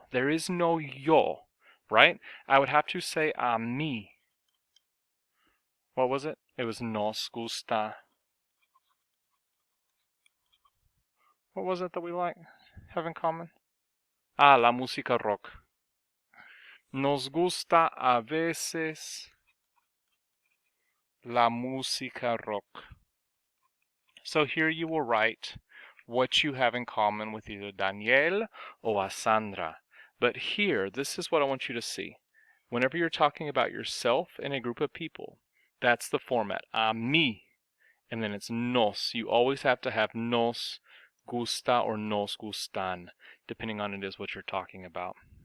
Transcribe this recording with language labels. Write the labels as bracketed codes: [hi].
[en] There is no yo, right? I would have to say [es] a mí. [en] What was it? It was [es] nos gusta. [en] What was it that we have in common? [es] Ah, la música rock. Nos gusta a veces la música rock. [en] So here you will write what you have in common with either Daniel or Sandra. But here, this is what I want you to see. Whenever you're talking about yourself and a group of people, that's the format. A mí, and then it's nos. You always have to have [es] nos gusta [en] or [es] nos gustan, [en] depending on it is what you're talking about.